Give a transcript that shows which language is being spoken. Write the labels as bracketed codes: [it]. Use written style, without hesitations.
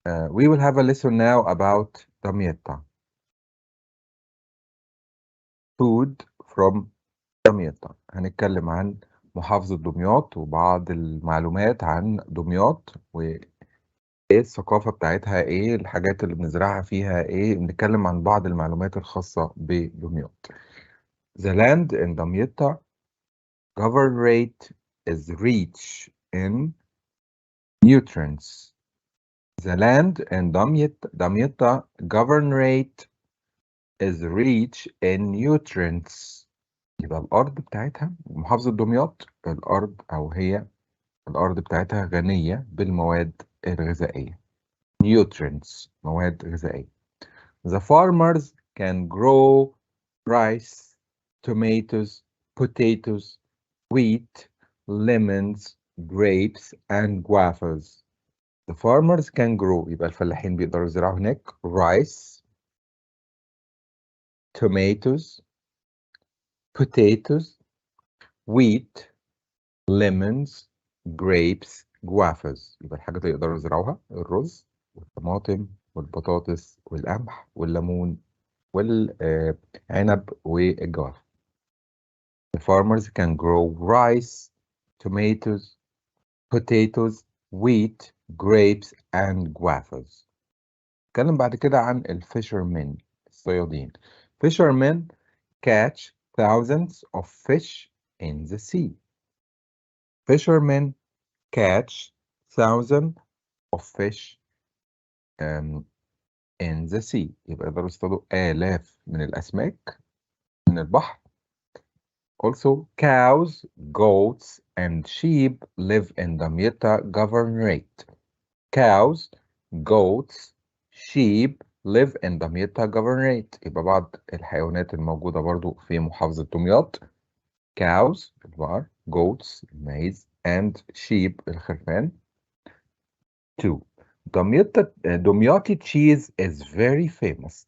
[en] We will have a lesson now about Damietta. Food from Damietta. [ar] هنتكلم عن محافظة دمياط وبعض المعلومات عن دمياط وإيه الثقافة بتاعتها، إيه الحاجات اللي بنزرعها فيها، إيه بنتكلم عن بعض المعلومات الخاصة بدمياط. [en] The land in Damietta governorate is rich in nutrients. The land in Damietta governorate is rich in nutrients. [ar] يبقى الأرض بتاعتها محافظة دمياط الأرض الأرض بتاعتها غنية بالمواد الغذائية. Nutrients مواد غذائية. [en] The farmers can grow rice, tomatoes, potatoes, wheat, lemons, grapes, and guavas. The farmers can grow، [ar] يبقى الفلاحين بيقدروا يزرعوا هناك [en] rice, tomatoes, potatoes, wheat, lemons, grapes, guavas. [ar] يبقى الحاجات اللي يقدروا يزرعوها الرز والطماطم والبطاطس والقمح والليمون والعنب والجوافة. [en] The farmers can grow rice, tomatoes, potatoes, wheat, grapes, and guavas. [ar] نتكلم بعد كده عن الفيشرمن، الصيادين. [en] Fishermen catch thousands of fish in the sea. Fishermen catch thousands of fish in the sea. [ar] يبقى يقدروا يصطادوا آلاف من الأسماك من البحر. [en] Also, cows, goats, and sheep live in Damietta Governorate. Cows, goats, sheep live in Damietta Governorate. [ar] يبقى بعض الحيوانات الموجودة برضو في محافظة دمياط. [en] Cows البقر، goats الماعز، and sheep الخرفان. 2. Dumyati cheese is very famous.